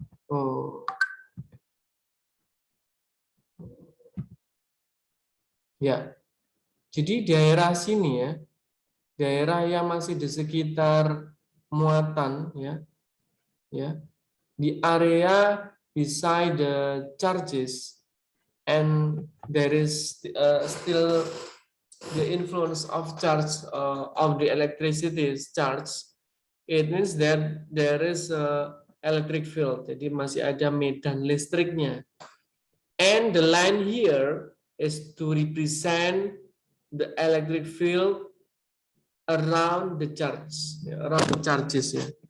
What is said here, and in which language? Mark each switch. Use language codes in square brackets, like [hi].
[id] Oh. Ya. Jadi daerah sini ya. Daerah yang masih di sekitar muatan ya. Ya. Di area [en] beside the charges and there is still the influence of charge of the electricity is charge, it means that there is a electric field. [id] Jadi masih ada medan listriknya. [en] And the line here is to represent the electric field around the charge, around the charges ya.